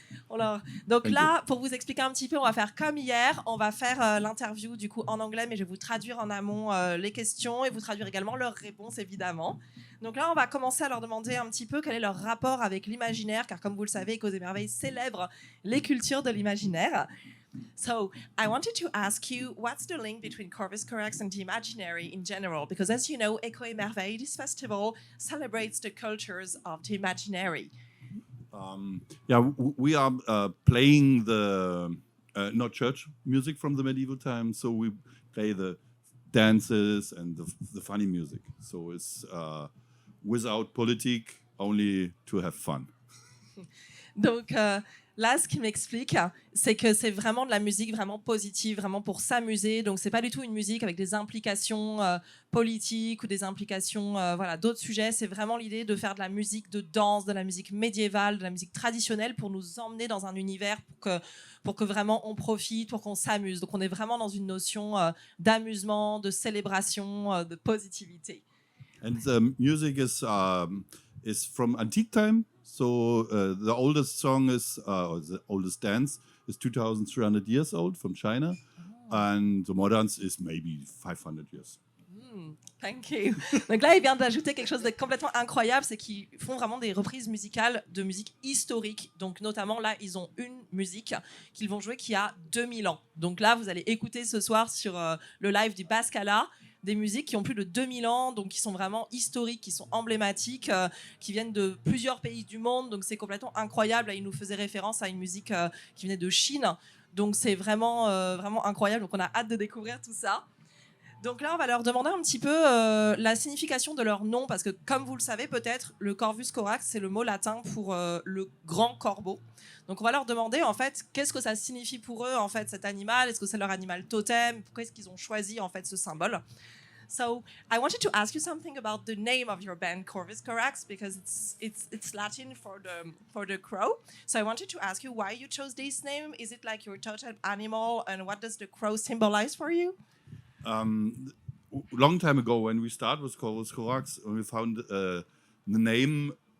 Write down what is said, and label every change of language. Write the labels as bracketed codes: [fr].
[fr] Alors, donc là, pour vous expliquer un petit peu, on va faire comme hier. On va faire l'interview du coup en anglais, mais je vais vous traduire en amont les questions et vous traduire également leurs réponses, évidemment. Donc là, on va commencer à leur demander un petit peu quel est leur rapport avec l'imaginaire, car comme vous le savez, Cause et Merveille célèbre les cultures de l'imaginaire. [en] So, I wanted to ask you, what's the link between Corvus Corax and the imaginary in general? Because as you know, Echo et Merveille, this festival celebrates the cultures of the imaginary. We are playing the not church music from the medieval times, so we play the dances and the funny music. So it's without politic, only to have fun. [fr] Donc là, ce qui m'explique, c'est que c'est vraiment de la musique vraiment positive, vraiment pour s'amuser. Donc c'est pas du tout une musique avec des implications politiques ou des implications voilà, d'autres sujets. C'est vraiment l'idée de faire de la musique de danse, de la musique médiévale, de la musique traditionnelle pour nous emmener dans un univers pour que vraiment on profite, pour qu'on s'amuse. Donc on est vraiment dans une notion d'amusement, de célébration, de positivité. [en] And the music is from antique time. So the oldest song is, or the oldest dance is 2,300 years old from China. Oh. And the modern is maybe 500 years. Thank you. [fr] Donc là, il vient d'ajouter quelque chose de complètement incroyable, c'est qu'ils font vraiment des reprises musicales de musique historique. Donc notamment là, ils ont une musique qu'ils vont jouer qui a 2000 ans. Donc là, vous allez écouter ce soir sur le live du Bascala des musiques qui ont plus de 2000 ans, donc qui sont vraiment historiques, qui sont emblématiques, qui viennent de plusieurs pays du monde. Donc c'est complètement incroyable. Là, il nous faisait référence à une musique qui venait de Chine. Donc c'est vraiment incroyable. Donc on a hâte de découvrir tout ça. Donc là, on va leur demander un petit peu la signification de leur nom, parce que comme vous le savez peut-être, le Corvus Corax, c'est le mot latin pour le grand corbeau. Donc on va leur demander en fait qu'est-ce que ça signifie pour eux en fait cet animal. Est-ce que c'est leur animal totem? Pourquoi est-ce qu'ils ont choisi en fait ce symbole? [en] So I wanted to ask you something about the name of your band, Corvus Corax, because it's Latin for the crow. So I wanted to ask you why you chose this name. Is it like your totem animal, and what does the crow symbolize for you? Long time ago, when we started with Corvus Corax, we found the name.